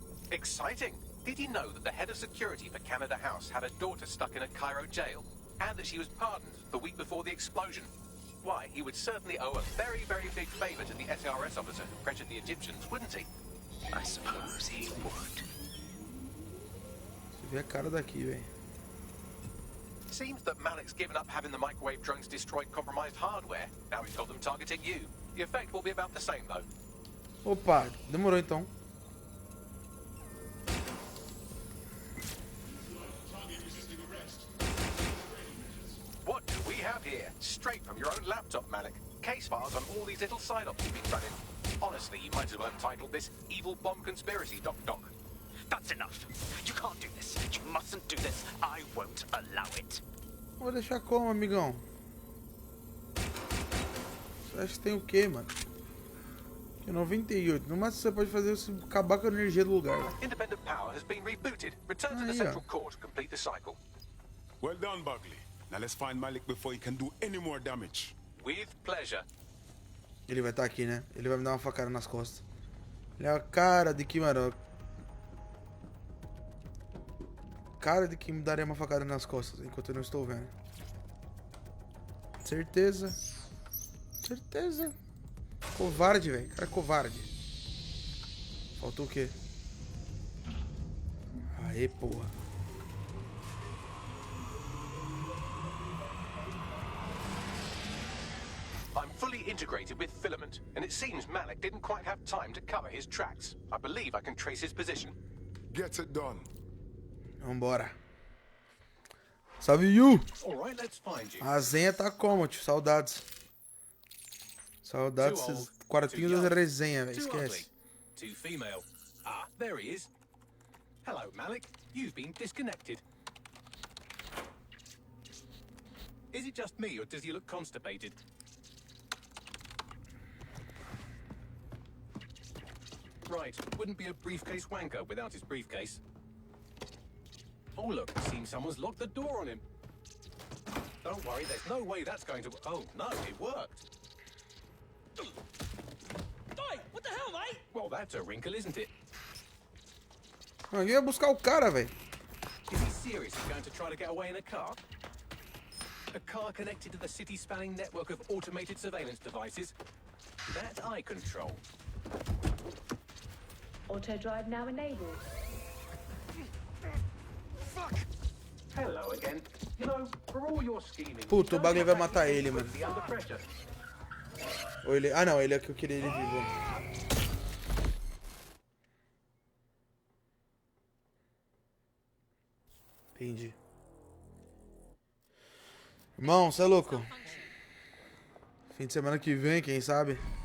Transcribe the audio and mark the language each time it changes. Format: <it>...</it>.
<en>Exciting. Did you know that the head of security for Canada House had a daughter stuck in a Cairo jail? And that she was pardoned the week before the explosion? Why, he would certainly owe a very, very big favor to the SRS officer who pressured the Egyptians, wouldn't he? I suppose he would.</en> <pt>Você vê a cara daqui, velho.</pt> <en>Seems that Malik's given up having the microwave drones destroy compromised hardware. Now he's got them targeting you. The effect will be about the same, though.</en> <pt>Opa, demorou então.</pt> <en>What do we have here? Straight from your own laptop, Malik. Case files on all these little side ops you've been running. Honestly, you might as well have titled this Evil Bomb Conspiracy, Doc Doc. That's enough. You can't do this. You mustn't do this. I won't allow it.</en> <pt>Vou deixar como, amigão? Você acha que tem o quê, mano? Que 98. No máximo você pode fazer isso acabar com a energia do lugar.</pt> <en>Independent power has been rebooted. Return to the central core to complete the cycle. Well done, Bagley. Now let's find Malik before he can do any more damage. With pleasure.</en> <pt>Ele vai estar aqui, né? Ele vai me dar uma facada nas costas. Ele é a cara de que, mano. Cara de que me daria uma facada nas costas enquanto eu não estou vendo. Certeza. Certeza. Covarde, velho. Cara covarde. Faltou o quê? Aê, porra.</pt> <en>I'm fully integrated with Filament, and it seems Malik didn't quite have time to cover his tracks. I believe I can trace his position. Get it done.</en> <pt>Vambora. Salve, Yu!</pt> <en>Alright, let's find you.</en> <pt>A Zenha tá como, tio? Saudades. Saudades desses quartinhos das resenha, velho. Esquece.</pt> <en>Too female. Ah, there he is. Hello, Malik. You've been disconnected. Is it just me, or does he look constipated? Right, wouldn't be a briefcase wanker without his briefcase. Oh look, seems someone's locked the door on him. Don't worry, there's no way that's going to... Oh no, it worked. Oi, what the hell, mate? Well, that's a wrinkle, isn't it?</en> <pt>Alguém ia buscar o cara, velho.</pt> <en>Is he seriously going to try to get away in a car? A car connected to the city-spanning network of automated surveillance devices? That I control. Auto drive now enabled. Fuck! Hello again. You know, for all your scheming...</en> <pt>Puta, o Bagley vai matar ele, mano.</pt> <en>Under pressure.</en> <pt>Ou ele... Ah, não, ele é que eu queria ele vivo. Entendi. Irmão, você é louco? Fim de semana que vem, quem sabe?</pt>